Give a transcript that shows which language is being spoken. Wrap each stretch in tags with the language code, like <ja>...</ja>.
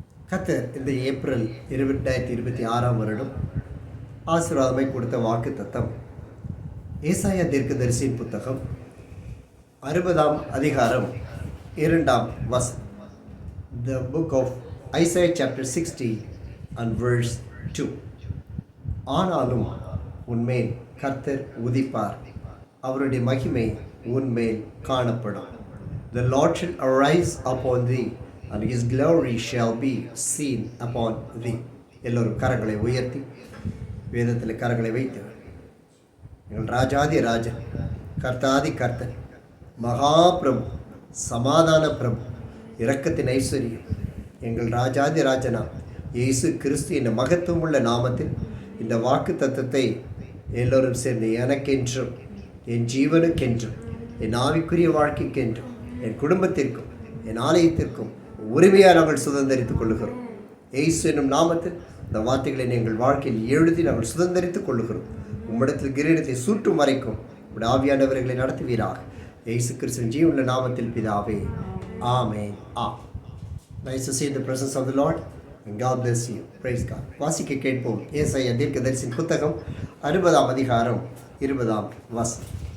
<ta>கர்த்தர் இந்த ஏப்ரல் 2026 வருடம் ஆசீர்வாதமாய் கொடுத்த வாக்கு தத்தம் ஏசாயா தீர்க்கதரிசியின் புத்தகம் 60ஆம் அதிகாரம் 2ஆம் வசனம்.</ta> <en>The book of Isaiah chapter 60 and verse 2.</en> <ta>ஆனாலும் உன்மேல் கர்த்தர் உதிப்பார், அவருடைய மகிமை உன்மேல் காணப்படும்.</ta> <en>The Lord shall arise upon thee and his glory shall be seen upon thee.</en> <ta>எல்லோரும் கரங்களை உயர்த்தி வேதத்தில் கரங்களை வைத்து, எங்கள் ராஜாதி ராஜன், கர்த்தாதி கர்த்தன், மகாபிரபு, சமாதான பிரபு, இரக்கத்தின் ஐஸ்வர்யம், எங்கள் ராஜாதி ராஜனா இயேசு கிறிஸ்து என்ற மகத்துவமுள்ள நாமத்தில் இந்த வாக்கு தத்தத்தை எல்லோரும் சேர்ந்து எனக்கென்றும் என் ஜீவனுக்கென்றும் என் ஆவிக்குரிய வாழ்க்கைக்கென்றும் என் குடும்பத்திற்கும் என் ஆலயத்திற்கும் உரிமையாக நாங்கள் சுதந்திரித்துக் கொள்ளுகிறோம். இயேசு என்னும் நாமத்தில் இந்த வார்த்தைகளை எங்கள் வாழ்க்கையில் எழுதி நாங்கள் சுதந்திரித்துக் கொள்ளுகிறோம். உம்மிடத்தில் கிரீடத்தை சூட்டும் வரைக்கும் உடைய ஆவியானவர்களை நடத்துவீராக. இயேசு கிறிஸ்துவின் ஜீவனுள்ள நாமத்தில் பிதாவே, ஆமென்.</ta> <en>Nice to see the presence of the Lord and God bless you. Praise God.</en> <ta>வாசிக்க கேட்போம். ஏசாயா தீர்க்கதரிசியின் புத்தகம் 60ஆம் அதிகாரம் 20ஆம் வசனம்.</ta>